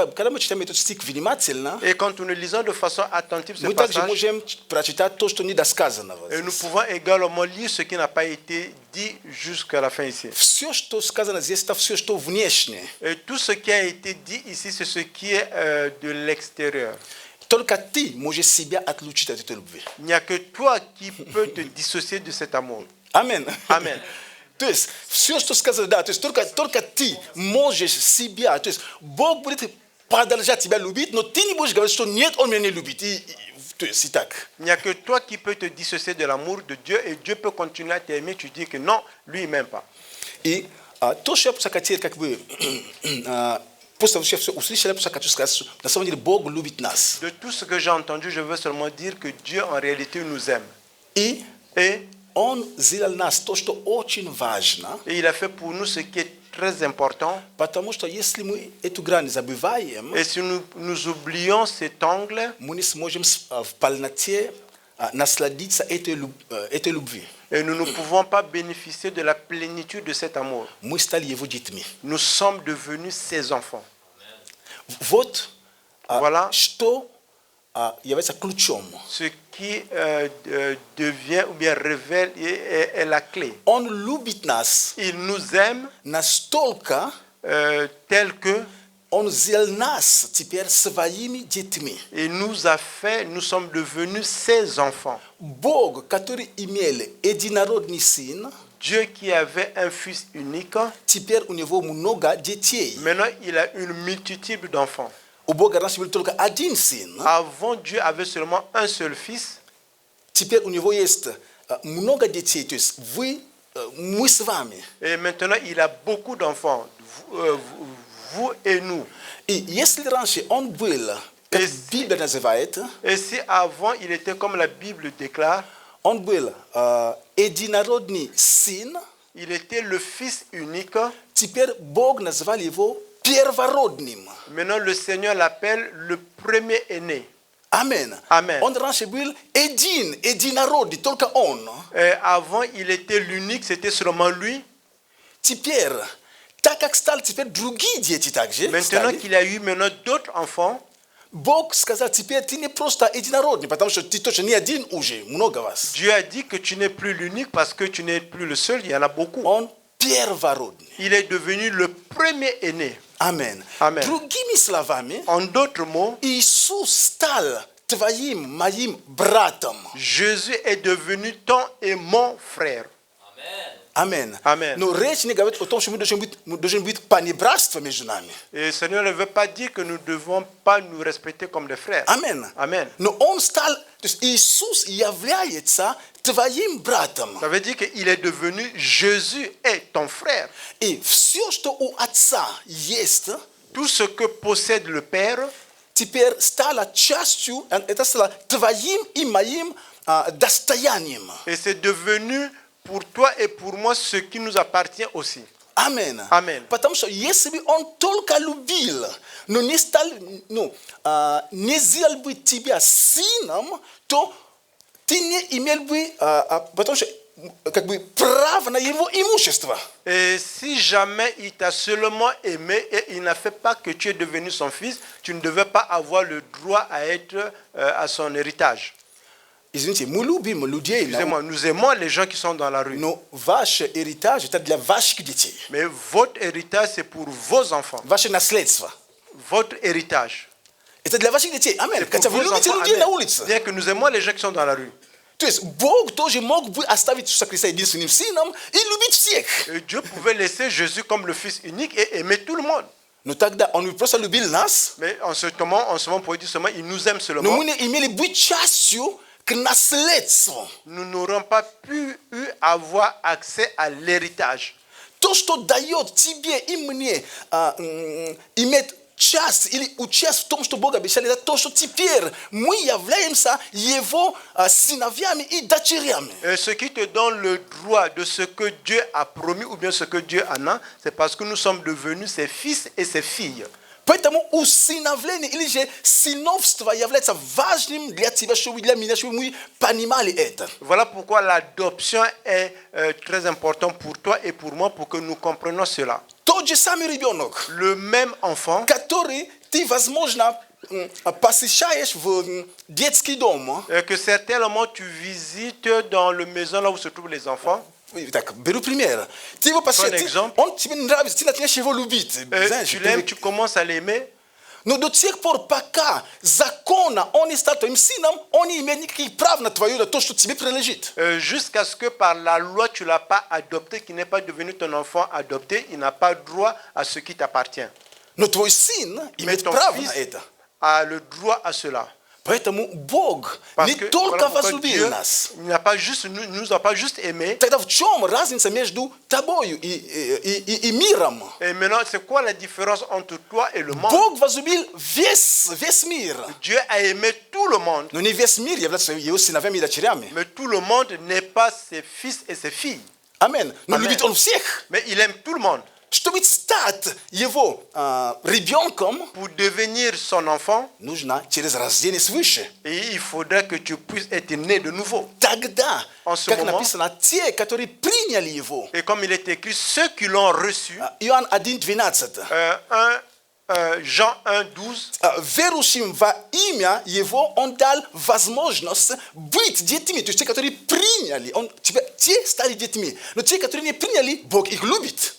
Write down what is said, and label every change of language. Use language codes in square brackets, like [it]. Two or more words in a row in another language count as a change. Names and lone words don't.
[fr] Et quand nous lisons de façon attentive ce passage, et nous pouvons également lire ce qui n'a pas été dit jusqu'à la fin ici. Et tout ce qui a été dit ici, c'est ce qui est de l'extérieur. Il n'y a que toi qui peux te dissocier de cet amour. Amen. [ru] Amen. То есть все, что сказано, да, то есть только ты можешь себя, то есть Бог будет продолжать тебя любить, но ты не будешь говорить, что нет, он меня не любит. То есть и так. [fr] Il n'y a que toi qui peux te dissocier de l'amour de Dieu et Dieu peut continuer à t'aimer, tu dis que non, lui il m'aime pas. [ru] И то, что я просто хотел как бы просто вообще все услышали, я просто хочу сказать, что на самом деле Бог любит нас. [fr] De tout ce que j'ai entendu, je veux seulement dire que Dieu en réalité nous aime. [ru] Et Он сделал нас то, что очень важно. [fr] Et il a fait pour nous ce qui est très important. [ru] Потому что если мы эту грань забываем, [fr] et si nous oublions cet angle, [ru] мы не сможем в полноте насладиться этой любви. [fr] Et nous ne pouvons pas bénéficier de la plénitude de cet amour. [ru] Мы стали его детьми. [fr] Nous sommes devenus ses enfants. [ru] Вот [fr] voilà [ru] что является ключом. [fr] Ce qui devient ou bien révèle est la clé. [ru] Он любит нас. [fr] Il nous aime [ru] настолько, [fr] tel que [ru] он сделал нас теперь своими детьми. [fr] Et nous a fait, nous sommes devenus ses enfants. [ru] Бог, который имел единородный сын, [fr] Dieu qui avait un fils unique, [ru] теперь у него много детей. [fr] Maintenant, il a une multitude d'enfants. [ru] У Бога раньше был только один сын. [fr] Avant, Dieu avait seulement un seul fils. [ru] Теперь у него есть много детей, то есть мы с вами. [fr] Et maintenant, il a beaucoup d'enfants, vous et nous. [ru] И если раньше он был, как Библия называет, [fr] et si avant, il était comme la Bible déclare, [ru] он был единородный сын, [fr] il était le fils unique. [ru] Теперь Бог назвал его первородным. [fr] Maintenant, le Seigneur l'appelle le premier-né. [ru] Amen. [fr] Amen. [ru] Он раньше был единородный, только он. [fr] Avant, il était l'unique, c'était seulement lui. [ru] Теперь, так как стали теперь другие дети также. [fr] Maintenant qu'il a eu maintenant d'autres enfants, [ru] Бог сказал, теперь ты не просто единородный, потому что ты точно не один уже, много вас. [fr] Dieu a dit que tu n'es plus l'unique parce que tu n'es plus le seul, il y en a beaucoup. [ru] Он первородный. [fr] Il est devenu le premier-né. [ru] Amen. [fr] Amen. [ru] Другими словами, [fr] en d'autres mots, [ru] Иисус стал твоим, моим братом. [fr] Jésus est devenu ton et mon frère. [ru] Amen. [fr] Amen. [ru] Но речь не говорит о том, что мы должны быть понебратство между нами. [fr] Et le Seigneur ne veut pas dire que nous ne devons pas nous respecter comme des frères. [ru] Amen. [fr] Amen. [ru] Но он стал, то есть Иисус является твоим братом. [fr] Ça veut dire qu'il est devenu Jésus est ton frère. [ru] И все, что у Отца есть, [fr] tout ce que possède le Père, [ru] теперь стало частью, это стало твоим и моим достоянием. [fr] Et c'est devenu pour toi et pour moi ce qui nous appartient aussi. [ru] Amen. [fr] Amen. [ru] Потому что если бы он только любил, но не стал, не сделал бы тебя сыном, то ты не имел бы, потому что как бы право на его имущество. [fr] Et si jamais il t'a seulement aimé et il n'a fait pas que tu es devenu son fils, tu ne devais pas avoir le droit à être à son héritage. [ru] Извините, мы любим людей. [fr] Excusez-moi, nous aimons les gens qui sont dans la rue. [ru] Но ваш héritage это для ваших детей. [fr] Mais votre héritage c'est pour vos enfants. [ru] Ваше наследство. [fr] Votre héritage. [ru] Это для ваших детей. Amen. Хотя вы любите людей на улице. [fr] Bien que nous aimons les gens qui sont dans la rue. [ru] То есть Бог тоже мог бы оставить Иисуса Христа единственным сыном и любить всех. [fr] Dieu pouvait laisser Jésus comme le Fils unique et aimer tout le monde. [ru] Но тогда Он просто любил нас. [fr] Mais en ce moment, pour dire seulement, il nous aime [ru] Но [fr] seulement. [ru] мы не имели быть частью к наследству. [fr] Nous n'aurons pas pu avoir accès à l'héritage. [ru] То, что дает тебе и мне иметь часть или участь в том, что Бог обещал, это то, что теперь мы являемся Его сыновьями и дочерями. [fr] Ce qui te donne le droit de ce que Dieu a promis ou bien ce que Dieu en a, c'est parce que nous sommes devenus ses fils et ses filles. [ru] Поэтому усыновление или же сыновство является важным для тебя, чтобы для меня, чтобы мы понимали это. [fr] Voilà pourquoi l'adoption est très important pour toi et pour moi, pour que nous comprenions cela. [ru] Тот же самый ребенок, [fr] le même enfant, [ru] который ты, возможно, посещаешь в детский дом, [fr] que certainement tu visites dans le maison là où se trouvent les enfants. [ru] Так, беру пример. Ты его посещаешь, он тебе нравится, ты начинаешь его любить. [fr] Tu l'aimes, tu commences à l'aimer. [ru] Но до тех пор, пока законно он не стал твоим сыном, он не имеет никаких прав на твое, на то, что тебе принадлежит. [fr] Jusqu'à ce que par la loi tu l'as pas adopté, qu'il n'est pas devenu ton enfant adopté, il n'a pas droit à ce qui t'appartient. [ru] Но твой сын имеет право на это. [fr] A le droit à cela. [ru] Поэтому Бог не только возлюбил нас. [fr] Il n'a pas juste, nous a pas juste aimé. [ru] Тогда в чем разница между тобою и миром? [fr] Et maintenant, c'est quoi la différence entre toi et le monde? [ru] Бог возлюбил весь мир. [fr] Dieu a aimé tout le monde. [ru] Но не весь мир является его сыновьями и дочерями. [fr] Mais tout le monde n'est pas ses fils et ses filles. [ru] Амен. Но любит он всех. [fr] Mais il aime tout le monde. [ru] Чтобы стать его ребенком, [fr] pour devenir son enfant, [ru] нужно через рождение свыше. [fr] Et il faudrait que tu puisses être né de nouveau. [ru] Тогда, [fr] en ce [ru] как [fr] moment, [ru] написано, те, которые приняли его. [fr] Et comme il est écrit, ceux qui l'ont reçu. [ru] Иоанн 1:12. [fr] Jean 1:12. [ru] Верующим во имя его он дал возможность быть детьми. То есть те, которые приняли, те стали детьми. Но те, которые не приняли, Бог их любит.